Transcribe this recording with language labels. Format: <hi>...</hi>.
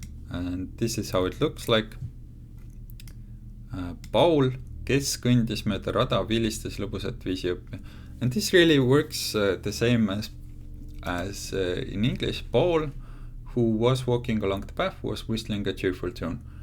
<en>And this is how it looks like.</en> <et>Paul, kes kõndis mööda rada, vilistas lõbusat viisi õppi.</et> <en>And this really works the same as in English. Paul, who was walking along the path, was whistling a cheerful tune.</en>